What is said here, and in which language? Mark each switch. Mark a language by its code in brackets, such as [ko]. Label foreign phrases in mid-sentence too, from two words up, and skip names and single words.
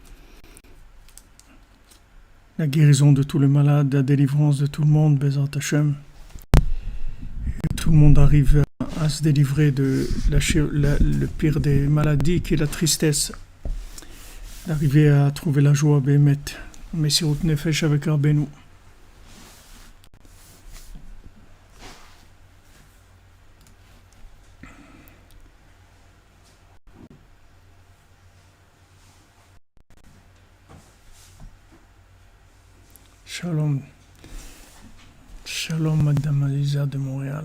[fr] La guérison de tous les malades, la délivrance de tout le monde, [he] בעזרת השם. [fr] Et tout le monde arrive à se délivrer de le pire des maladies, qui est la tristesse. D'arriver à trouver la joie, Bémet. [he] מסירות נפש avec רבינו. שלום. Shalom, [fr] Madame Alisa de Montréal.